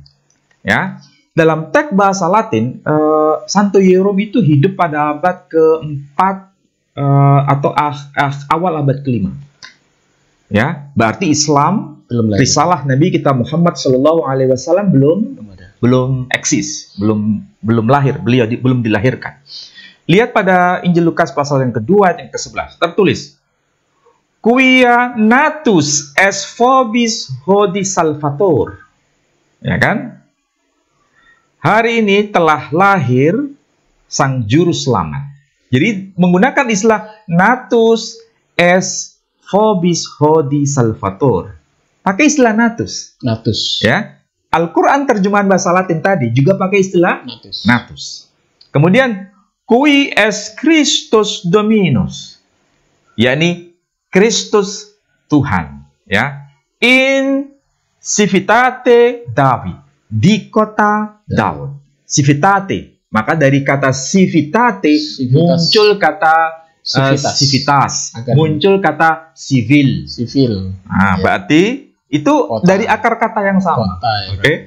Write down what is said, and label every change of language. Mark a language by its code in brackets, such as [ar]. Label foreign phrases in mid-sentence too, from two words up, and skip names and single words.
[id] Ya, dalam teks bahasa Latin, Santo Yerum itu hidup pada abad ke-4 atau awal abad ke-5. Ya, berarti Islam, risalah Nabi kita Muhammad SAW belum eksis, belum lahir, beliau belum dilahirkan. Lihat pada Injil Lukas pasal yang kedua ayat yang ke-11, tertulis, [la] Quia natus es vobis hodie salvator. [id] Ya kan? Hari ini telah lahir sang juru selamat. Jadi menggunakan istilah [la] natus es vobis hodie salvator. [id] Pakai istilah natus. Ya. Al-Quran terjemahan bahasa Latin tadi juga pakai istilah natus. [la] Kemudian qui es Christus Dominus, [id] yakni Kristus Tuhan, ya. [la] In civitate David, [id] di kota Daud. Civitate, maka dari kata civitate muncul kata civitas, muncul kata civil. Nah, berarti itu kota. Dari akar kata yang sama. Oke.